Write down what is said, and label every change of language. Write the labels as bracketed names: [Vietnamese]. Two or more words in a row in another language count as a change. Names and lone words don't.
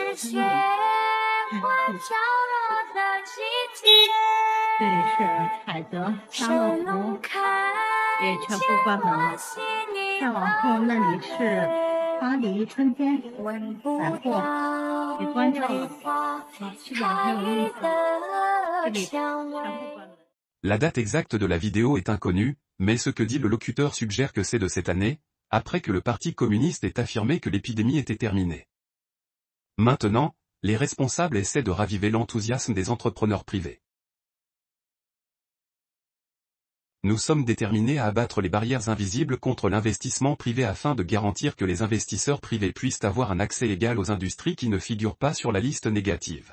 [Chinese] 这里是海德沙乐福，也全部关门了。再往后那里是巴黎春天百货，也关掉了。基本还有意思，这里全部关门。 [French] La date exacte de la vidéo est inconnue, mais ce que dit le locuteur suggère que c'est de cette année, après que le Parti communiste ait affirmé que l'épidémie était terminée. Maintenant, les responsables essaient de raviver l'enthousiasme des entrepreneurs privés. Nous sommes déterminés à abattre les barrières invisibles contre l'investissement privé afin de garantir que les investisseurs privés puissent avoir un accès égal aux industries qui ne figurent pas sur la liste négative.